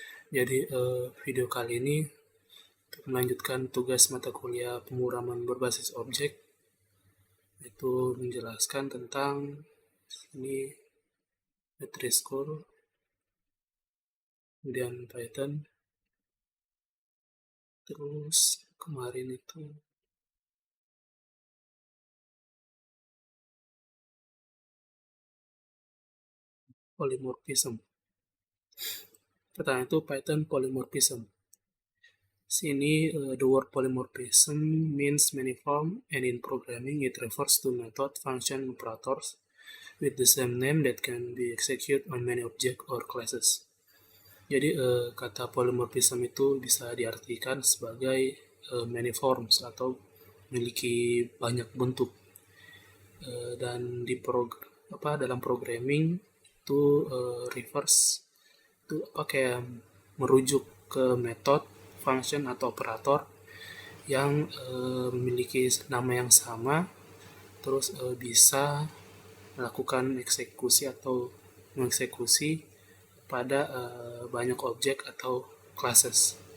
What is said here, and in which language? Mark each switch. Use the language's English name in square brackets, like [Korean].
[Indonesian] Jadi, video kali ini untuk melanjutkan tugas mata kuliah pemrograman berbasis objek, itu menjelaskan tentang ini Nutri-Score, kemudian Python, terus kemarin itu polymorphism. Pertama itu Python polymorphism. Sini, [English] the word polymorphism means manifold, and in programming it refers to method, function, operators with the same name that can be executed on many objects or classes. [Indonesian] Jadi, kata polymorphism itu bisa diartikan sebagai manifolds atau memiliki banyak bentuk. Dan dalam programming itu reverse itu kayak merujuk ke metode, function atau operator yang memiliki nama yang sama, terus bisa melakukan eksekusi atau mengeksekusi pada banyak objek atau classes.